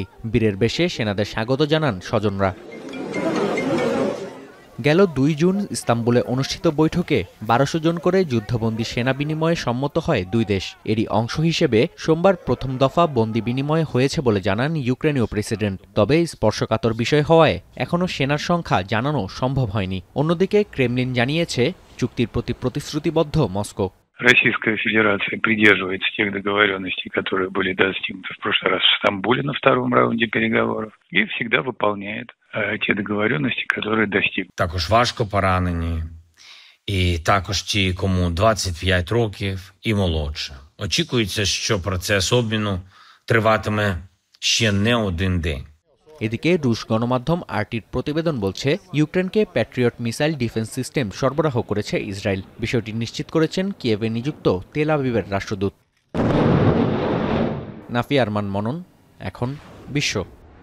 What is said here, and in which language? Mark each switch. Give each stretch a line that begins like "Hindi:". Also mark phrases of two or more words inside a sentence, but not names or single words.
Bangla: বীরের বেশে সেনাদের স্বাগত জানান স্বজনরা। গেল ২ জুন ইস্তাম্বুলে অনুষ্ঠিত বৈঠকে ১২০০ জন করে যুদ্ধবন্দী সেনা বিনিময়ে সম্মত হয় দুই দেশ। এরই অংশ হিসেবে সোমবার প্রথম দফা বন্দী বিনিময় হয়েছে বলে জানান ইউক্রেনীয় প্রেসিডেন্ট। তবে স্পর্শকাতর বিষয় হওয়ায় এখনও সেনার সংখ্যা জানানো সম্ভব হয়নি। অন্যদিকে ক্রেমলিন জানিয়েছে, চুক্তির প্রতি প্রতিশ্রুতিবদ্ধ মস্কো।
Russian: Российская Федерация придерживается тех договоренностей, которые были достигнуты в прошлый раз в Стамбуле на втором раунде переговоров, и всегда выполняет те договоренности, которые достигли.
Ukrainian: Також важко поранені, і також ті, кому 25 років і молодше. Очікується, що процес обміну триватиме ще не один день.
Bangla: এদিকে রুশ গণমাধ্যম আরটির প্রতিবেদন বলছে, ইউক্রেনকে প্যাট্রিয়ট
English: missile defense system
Bangla: সরবরাহ করেছে ইসরায়েল। বিষয়টি নিশ্চিত করেছেন কিয়েভে নিযুক্ত তেল আবিবের রাষ্ট্রদূত। নাফি আরমান মনন, এখন বিশ্ব।